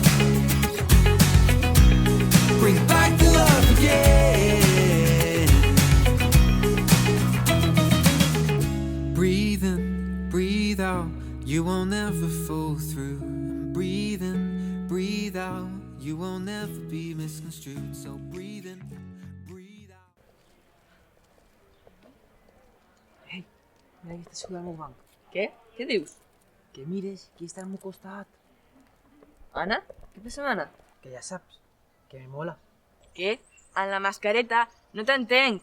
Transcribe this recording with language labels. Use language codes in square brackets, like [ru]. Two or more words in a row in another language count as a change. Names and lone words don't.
[en] Bring back the love again. Breathe in, breathe out. You won't ever fall through. Breathe in, breathe out. You won't ever be misconstrued. So breathe in, breathe out. [ca] Mira que està sudant el banc. Què? Què dius? Que mires, que està al meu costat. Anna? Què passa amb Anna? Que ja saps, que me mola. Què? En la mascareta? No t'entenc.